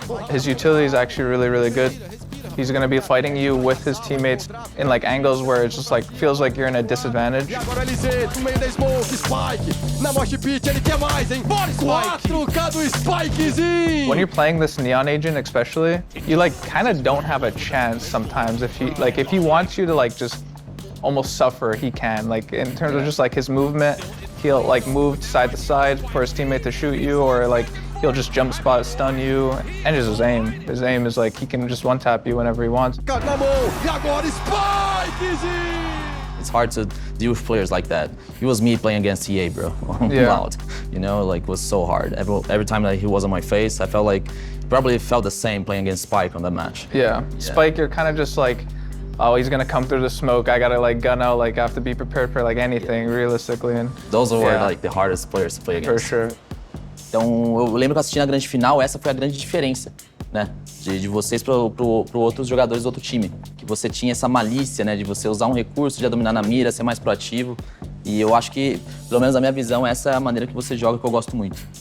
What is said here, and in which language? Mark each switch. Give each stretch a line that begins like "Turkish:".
English: His utility is actually really, really good. He's gonna be fighting you with his teammates in like angles where it's just like feels like you're in a disadvantage.
Portuguese: Agora LZ, no meio da smoke, Spike. Na mosh pit, ele quer mais, hein? 4K do Spikezinho!
English: When you're playing this Neon Agent especially, you like kind of don't have a chance sometimes if he wants you to like just almost suffer, he can. Like in terms of just like his movement, he'll like move side to side for his teammate to shoot you, or like he'll just jump spot, stun you, and just his aim. His aim is like he can just one tap you whenever he wants.
Portuguese: Na mão, e agora Spikezinho!
English: It's hard to deal with players like that. It was me playing against EA, bro. Loud. You know, like it was so hard. Every time that he was on my face, I felt like probably felt the same playing against Spike on that match. Yeah. Spike, you're kind of just like, oh, he's gonna come through the smoke. I gotta like gun out. Like I have to be prepared for like anything realistically. And those were like the hardest players to play against. For sure.
Portuguese: Então, eu lembro que assistindo a grande final, essa foi a grande diferença, né? De vocês pro outros jogadores do outro time. Que você tinha essa malícia, né? De você usar um recurso, de dominar na mira, ser mais proativo. E eu acho que, pelo menos na minha visão, essa é a maneira que você joga que eu gosto muito.